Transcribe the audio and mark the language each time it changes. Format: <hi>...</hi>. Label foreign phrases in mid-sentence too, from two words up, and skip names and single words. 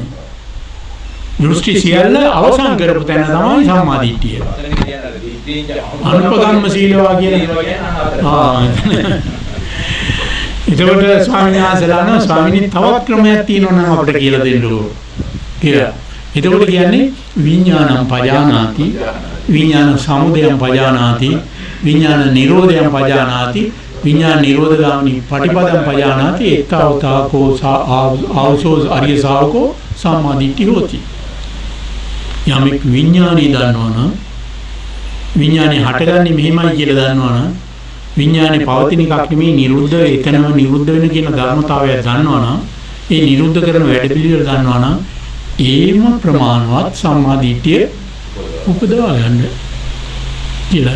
<si>දෘෂ්ටි සියල්ල අවසන් කරපු තැන තමයි සම්මා දිට්ඨිය.</si> <pi>අනුපගම්ම සීලවා කියන්නේ.</pi> <si>එතකොට ස්වාමීන් වහන්සේලා ස්වාමීනි තවත් ක්‍රමයක් තියෙනවා නම් අපිට කියලා දෙන්න ඕන. කියලා. එතකොට කියන්නේ</si> <pi>විඥානං පජානාති විඥාන සමුදයං පජානාති විඥාන නිරෝධයං පජානාති විඥාන නිරෝධගාමිනී පටිපදං පජානාති එත්තාවතාකෝ ආවසෝ අරිය ශාවකෝ සම්මා දිට්ඨි හෝති.</pi> <si>යමෙක් විඥානේ දන්නවනම් විඥානේ හටගන්නේ මෙහෙමයි කියලා දන්නවනම් විඥානේ පවතින එකක් නෙමෙයි නිරුද්ධ එතනම නිරුද්ධ වෙන කියන ධර්මතාවය දන්නවනම් ඒ නිරුද්ධ කරන වැඩ පිළිවෙල දන්නවනම් ඒම ප්‍රමාණවත් සම්මා දිට්ඨිය උපදවා ගන්න කියලා.</si>